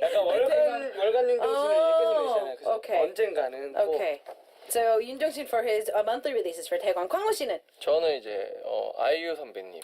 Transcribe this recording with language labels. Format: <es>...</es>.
<ko>약간 월간 윤종신을 계속 내시잖아요. 그래서</ko> <en>Okay.</en> <ko>언젠가는 꼭</ko> <en>Okay. So 윤종신 for his monthly releases for 태광.</en> <ko>광호 씨는? 저는 이제 아이유 선배님.</ko>